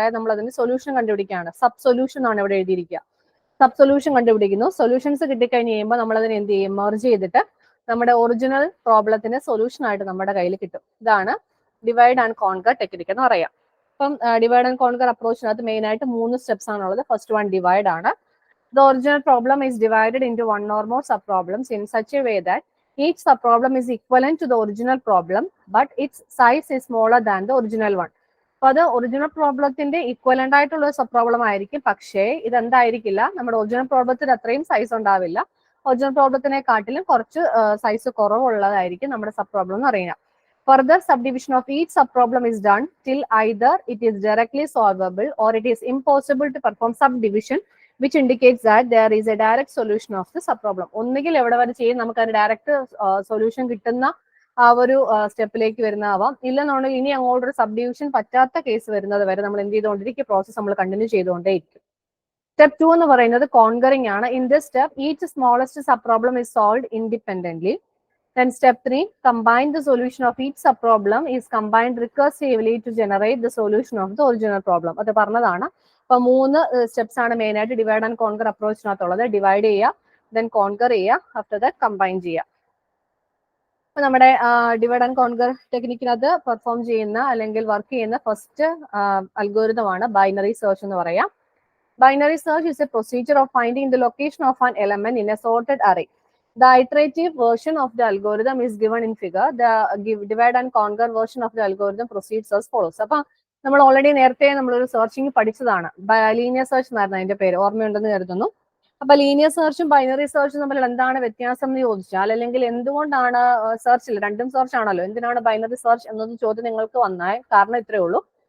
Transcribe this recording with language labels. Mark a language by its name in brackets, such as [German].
[Malayalam] അതായത് നമ്മൾ അതിന് സൊല്യൂഷൻ കണ്ടുപിടിക്കുകയാണ്. സബ് സൊല്യൂഷൻ ആണ് ഇവിടെ എഴുതിയിരിക്കുക. സബ് സൊല്യൂഷൻ കണ്ടുപിടിക്കുന്നു. സൊല്യൂഷൻസ് കിട്ടിക്കഴിഞ്ഞ് കഴിയുമ്പോൾ നമ്മൾ അതിനെ എന്ത് ചെയ്യും, മെർജ് ചെയ്തിട്ട് നമ്മുടെ ഒറിജിനൽ പ്രോബ്ലത്തിന് സൊല്യൂഷൻ ആയിട്ട് നമ്മുടെ കയ്യിൽ കിട്ടും. ഇതാണ് ഡിവൈഡ് ആൻഡ് കോൺകർ ടെക്നിക്ക് എന്ന് പറയാം. അപ്പം ഡിവൈഡ് ആൻഡ് കോൺകർ അപ്രോച്ചിനകത്ത് മെയിൻ ആയിട്ട് 3 സ്റ്റെപ്സ് ആണുള്ളത്. ഫസ്റ്റ് വൺ ഡിവൈഡ് ആണ്. [English] The original problem is divided into one or more subproblems in such a way that each subproblem is equivalent to the original problem, but its size is smaller than the original one. [Malayalam] അപ്പൊ അത് original പ്രോബ്ലത്തിന്റെ equivalent ആയിട്ടുള്ള ഒരു sub problem ആയിരിക്കും. പക്ഷേ ഇതെന്തായിരിക്കില്ല, നമ്മുടെ original പ്രോബ്ലത്തിന് അത്രയും size ഉണ്ടാവില്ല. Original പ്രോബ്ലത്തിനെ കാട്ടിലും കുറച്ച് സൈസ് കുറവുള്ളതായിരിക്കും നമ്മുടെ സബ് പ്രോബ്ലം എന്ന് പറയുന്നത്. [English] Further subdivision of each subproblem is done till either it is directly solvable or it is impossible to perform subdivision, which indicates that there is a direct solution of the subproblem. [Malayalam] ഒന്നുകിൽ എവിടെ വരെ ചെയ്യും, നമുക്ക് അതിന് direct solution കിട്ടുന്ന ആ ഒരു സ്റ്റെപ്പിലേക്ക് വരുന്നതാവാം. ഇല്ലെന്നുണ്ടെങ്കിൽ ഇനി അങ്ങോട്ടൊരു സബ്ഡിവിഷൻ പറ്റാത്ത കേസ് വരുന്നത് വരെ നമ്മൾ എന്ത് ചെയ്തുകൊണ്ടിരിക്കും, പ്രോസസ് നമ്മൾ കണ്ടിന്യൂ ചെയ്തുകൊണ്ടേയിരിക്കും. സ്റ്റെപ്പ് 2 എന്ന് പറയുന്നത് കോൺകറിംഗ് ആണ്. [English] In this step each smallest sub problem is solved independently. Then step 3, combine the solution of each subproblem is combined recursively to generate the solution of the original problem. [Malayalam] അത് പറഞ്ഞതാണ്. അപ്പൊ 3 steps ആണ് main ആയിട്ട് divide and conquer അപ്രോച്ചിനകത്തുള്ളത്. Divide ചെയ്യുക, then conquer ചെയ്യുക, after that combine ചെയ്യുക. അപ്പൊ നമ്മുടെ ഡിവൈഡ് ആൻഡ് കോൺകർ ടെക്നിക്കിനകത്ത് പെർഫോം ചെയ്യുന്ന അല്ലെങ്കിൽ വർക്ക് ചെയ്യുന്ന ഫസ്റ്റ് അൽഗോരിതമാണ് ബൈനറി സെർച്ച് എന്ന് പറയാം. [English] Binary search is a procedure of finding the location of an element in a sorted array. The iterative version of the algorithm is given in figure. The divide and conquer version of the algorithm proceeds as follows. [Malayalam] അപ്പൊ നമ്മൾ already നേരത്തെ നമ്മളൊരു searching പഠിച്ചതാണ്. Linear search എന്നായിരുന്നു അതിന്റെ പേര്, ഓർമ്മയുണ്ടെന്ന് കരുതുന്നു. അപ്പൊ ലീനിയർ സെർച്ചും ബൈനറി സെർച്ചും തമ്മിൽ എന്താണ് വ്യത്യാസം എന്ന് ചോദിച്ചാൽ, അല്ലെങ്കിൽ എന്തുകൊണ്ടാണ് സെർച്ചിൽ രണ്ടും സെർച്ച് ആണല്ലോ, എന്തിനാണ് ബൈനറി സെർച്ച് എന്നൊരു ചോദ്യം നിങ്ങൾക്ക് വന്നാൽ കാരണം ഇത്രയേ ഉള്ളൂ.